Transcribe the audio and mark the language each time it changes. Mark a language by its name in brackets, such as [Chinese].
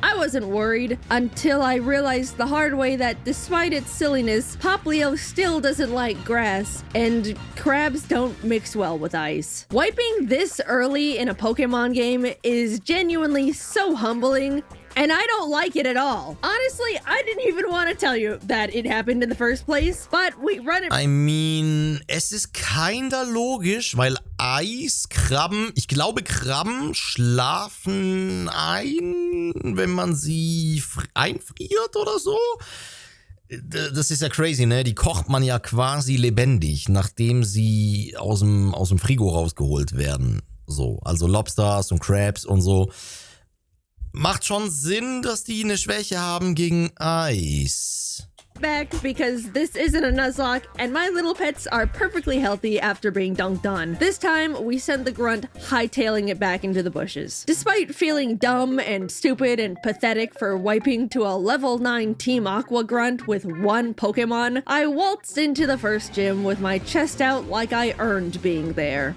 [English] I wasn't worried until I realized the hard way that despite its silliness, Poplio still doesn't like grass, and crabs don't mix well with ice. Wiping this early in a Pokemon game is genuinely so humbling, and I don't like it at all. Honestly, I didn't even want to tell you that it happened in the first place, but we run it. I mean, [German] es ist kinder logisch, weil Eiskrabben, ich glaube Krabben schlafen ein, wenn man sie einfriert oder so. Das ist ja crazy, ne? Die kocht man ja quasi lebendig, nachdem sie aus dem Frigo rausgeholt werden. So, also Lobsters und Crabs und so. Macht schon Sinn, dass die eine Schwäche haben gegen Eis. [English] Back because this isn't a Nuzlocke and my little pets are perfectly healthy after being dunked on. This time, we sent the grunt hightailing it back into the bushes. Despite feeling dumb and stupid and pathetic for wiping to a level 9 Team Aqua Grunt with one Pokemon, I waltzed into the first gym with my chest out like I earned being there.